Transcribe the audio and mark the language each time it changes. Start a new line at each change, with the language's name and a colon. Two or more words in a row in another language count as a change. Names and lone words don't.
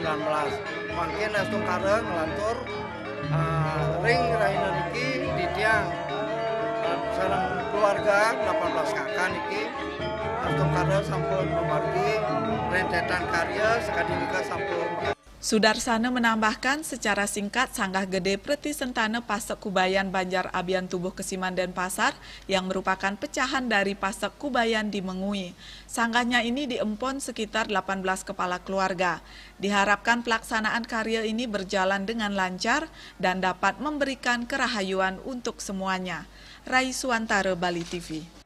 Balinese: Mungkin asung kara ngelantur ring raina niki Titiang sareng keluarga 18 kakak niki astung karya sampun memargi rentetan karya sekadilika sampun.
Indonesian: Sudarsana menambahkan secara singkat Sanggah Gede Preti Sentana Pasek Kubayan Banjar Abian Tubuh Kesiman Denpasar yang merupakan pecahan dari Pasek Kubayan di Mengui. Sanggahnya ini diempon sekitar 18 kepala keluarga. Diharapkan pelaksanaan karya ini berjalan dengan lancar dan dapat memberikan kerahayuan untuk semuanya. Rai Suantara, Bali TV.